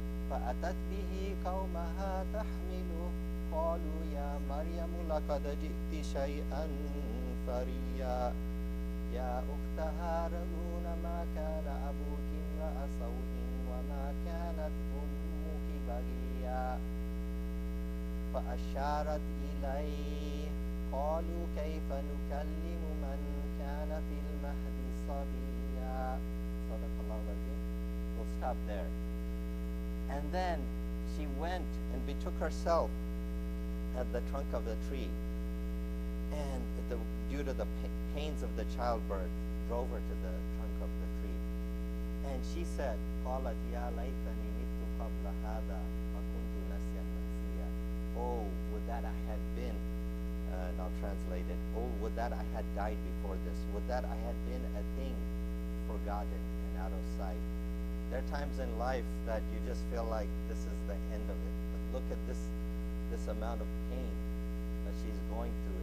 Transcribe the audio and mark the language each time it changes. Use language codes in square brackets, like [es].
[ar] فأتت به قومها تحمله قالوا يا مريم لقد جئت شيئا فريا يا أخت هارون ما كان أبوك امرأ سوء وما كانت أمك بغيا فأشارت إليه قالوا كيف نكلم من كان في المهد صبيا. صدق الله العظيم. [en] We'll stop there. And then she went and betook herself at the trunk of the tree, and due to the pains of the childbirth, drove her to the trunk of the tree. And she said, [ar] قالت يا ليتني مت قبل هذا وكنت نسيا منسيا. [en] Oh, would that I had been, and I'll translate it, oh, would that I had died before this, would that I had been a thing forgotten and out of sight. There are times in life that you just feel like this is the end of it. But look at this amount of pain that she's going through.